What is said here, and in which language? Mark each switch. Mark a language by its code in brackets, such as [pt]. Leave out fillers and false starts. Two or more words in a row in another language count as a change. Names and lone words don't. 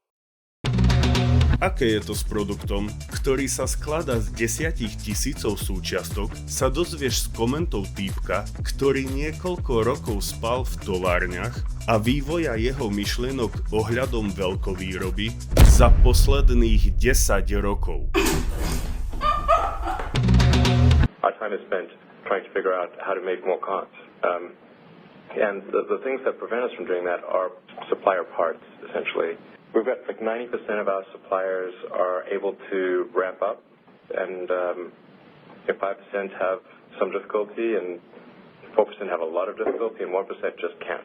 [sk] Aké je to s produktom, ktorý sa skladá z 10 000 súčiastok, sa dozvieš z komentov týpka, ktorý niekoľko rokov spal v továrniach a vývoja jeho myšlienok ohľadom veľkovýroby za posledných 10 rokov. [en] Our time is spent trying to figure out how to make more cars. And the things that prevent us from doing that are supplier parts, essentially. We've got like 90% of our suppliers are able to ramp up, and 5% have some difficulty, and 4% have a lot of difficulty, and 1% just can't.